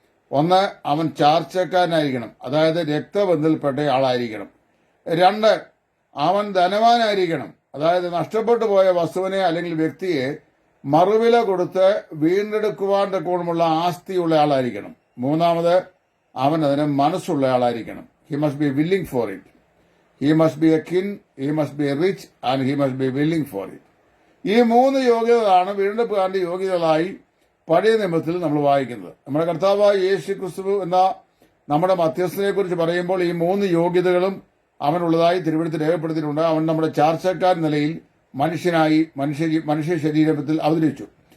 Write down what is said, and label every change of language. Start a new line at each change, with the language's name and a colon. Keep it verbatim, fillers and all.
Malayalam: ഒന്ന്, അവൻ ചാർച്ചക്കാരനായിരിക്കണം, അതായത് രക്തബന്ധത്തിൽപ്പെട്ട ആളായിരിക്കണം. രണ്ട്, അവൻ ധനവാനായിരിക്കണം, അതായത് നഷ്ടപ്പെട്ടു പോയ വസ്തുവിനെ അല്ലെങ്കിൽ വ്യക്തിയെ മറുവില കൊടുത്ത് വീണ്ടെടുക്കുവാൻ തക്കോണമുള്ള ആസ്തിയുള്ള ആളായിരിക്കണം. മൂന്നാമത്, അവൻ അതിന് മനസ്സുള്ള ആളായിരിക്കണം.
English: He must be willing for it. He must be a king, he must be rich, and he must be willing for it.
Malayalam: ഈ മൂന്ന് യോഗ്യതകളാണ് വീണ്ടെടുപ്പുകാരന്റെ യോഗ്യതകളായി പഴയ നിയമത്തിൽ നമ്മൾ വായിക്കുന്നത്. നമ്മുടെ കർത്താവായ യേശു ക്രിസ്തു എന്ന നമ്മുടെ മധ്യസ്ഥനെ കുറിച്ച് പറയുമ്പോൾ ഈ മൂന്ന് യോഗ്യതകളും അവനുള്ളതായി തിരുവെടുത്ത് രേഖപ്പെടുത്തിയിട്ടുണ്ട്. അവൻ നമ്മുടെ ചാർച്ചക്കാർ നിലയിൽ മനുഷ്യനായി മനുഷ്യ മനുഷ്യ ശരീരത്തിൽ അവതരിച്ചു.